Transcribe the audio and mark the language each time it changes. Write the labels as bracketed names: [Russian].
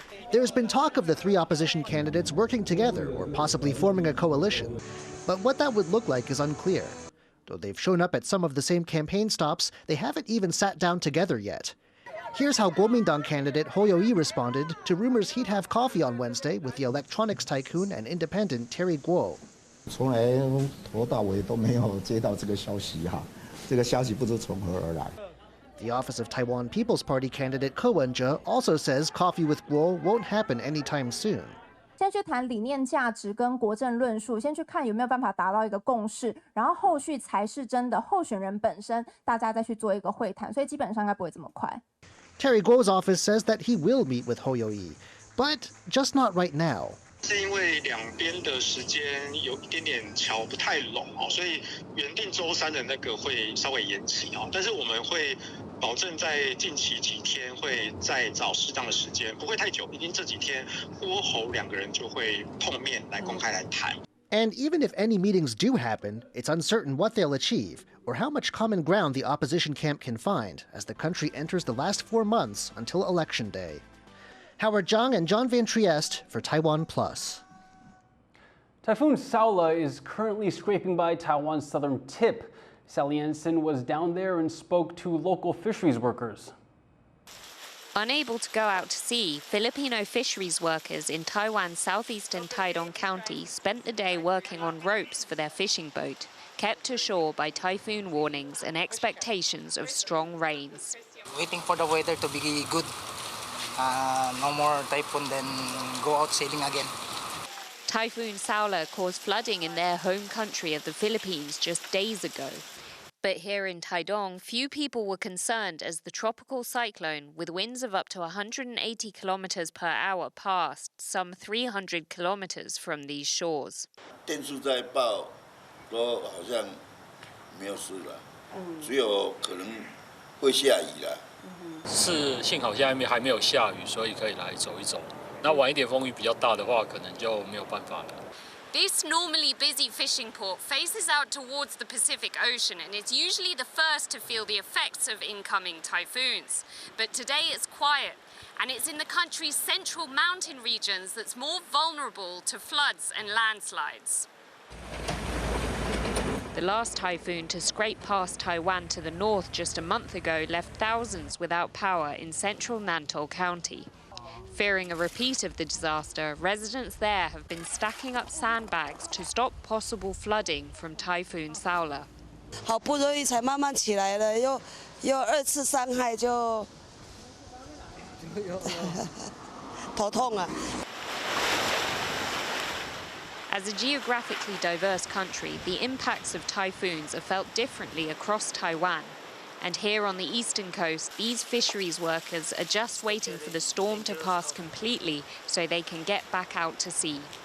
[English] There's been talk of the three opposition candidates working together or possibly forming a coalition. But what that would look like is unclear. Though they've shown up at some of the same campaign stops, they haven't even sat down together yet. Here's how Kuomintang candidate Hou You-yi responded to rumors he'd have coffee on Wednesday with the electronics tycoon and independent Terry Guo. [Chinese] 从来头到尾都没有接到这个消息哈，这个消息不知从何而来。 [English] The Office of Taiwan People's Party candidate Ko Wen-je also says coffee with Guo won't happen anytime soon. [Chinese] 先去谈理念价值跟国政论述，先去看有没有办法达到一个共识，然后后续才是真的候选人本身，大家再去做一个会谈，所以基本上应该不会这么快。 [English] Terry Guo's office says that he will meet with Hou You-yi, but just not right now. [Chinese] 是因为两边的时间有一点点瞧不太拢哦，所以原定周三的那个会稍微延期哦，但是我们会保证在近期几天会再找适当的时间，不会太久，毕竟这几天郭侯两个人就会碰面来公开来谈。 [English] And even if any meetings do happen, it's uncertain what they'll achieve or how much common ground the opposition camp can find as the country enters the last 4 months until Election Day. Howard Zhang and John Van Trieste for TaiwanPlus. Typhoon Suo is currently scraping by Taiwan's southern tip. Sally Anson was down there and spoke to local fisheries workers. Unable to go out to sea, Filipino fisheries workers in Taiwan's southeastern Taidong County spent the day working on ropes for their fishing boat, kept ashore by typhoon warnings and expectations of strong rains. Waiting for the weather to be good. No more typhoon, then go out sailing again. Typhoon Suo caused flooding in their home country of the Philippines just days ago. But here in Taidong, few people were concerned as the tropical cyclone, with winds of up to 180 kilometers per hour, passed some 300 kilometers from these shores. [Chinese] 电视在报说好像没有事了，只有可能会下雨了。是幸好现在还没有下雨，所以可以来走一走。那晚一点风雨比较大的话，可能就没有办法了。 [English] This normally busy fishing port faces out towards the Pacific Ocean and is usually the first to feel the effects of incoming typhoons. But today it's quiet, and it's in the country's central mountain regions that's more vulnerable to floods and landslides. The last typhoon to scrape past Taiwan to the north just a month ago left thousands without power in central Nantou County. Fearing a repeat of the disaster, residents there have been stacking up sandbags to stop possible flooding from Typhoon Suo. [Chinese] 好不容易才慢慢起来了，又二次伤害就头痛啊。 [English] As a geographically diverse country, the impacts of typhoons are felt differently across Taiwan. And here on the eastern coast, these fisheries workers are just waiting for the storm to pass completely so they can get back out to sea.